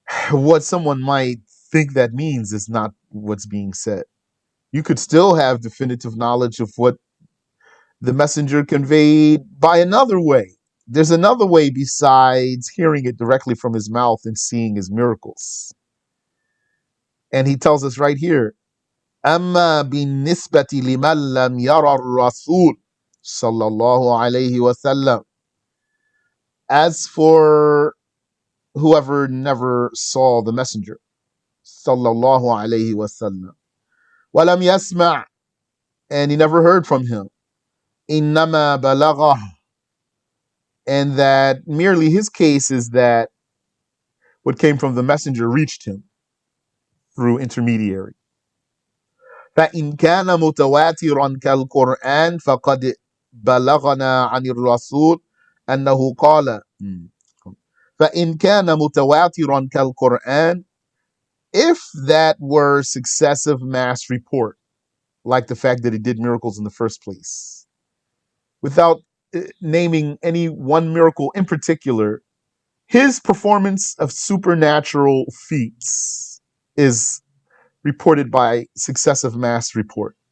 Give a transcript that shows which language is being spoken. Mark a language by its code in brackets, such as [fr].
[en] What someone might think that means is not what's being said. You could still have definitive knowledge of what the messenger conveyed by another way. There's another way besides hearing it directly from his mouth and seeing his miracles. And he tells us right here, [ar] أما بالنسبة لمن لم يرى الرسول صلى الله عليه وسلم. [en] As for whoever never saw the messenger صلى الله عليه وسلم, [ar] ولم يسمع, [en] and he never heard from him, [ar] إنما بلغه, [en] and that merely his case is that what came from the messenger reached him through intermediary. [ar] فإن كان متواترا كالقرآن فقد بلغنا عن الرسول أنه قال. فإن كان متواترا كالقرآن, [en] if that were successive mass report, like the fact that he did miracles in the first place, without naming any one miracle in particular, his performance of supernatural feats is reported by successive mass report.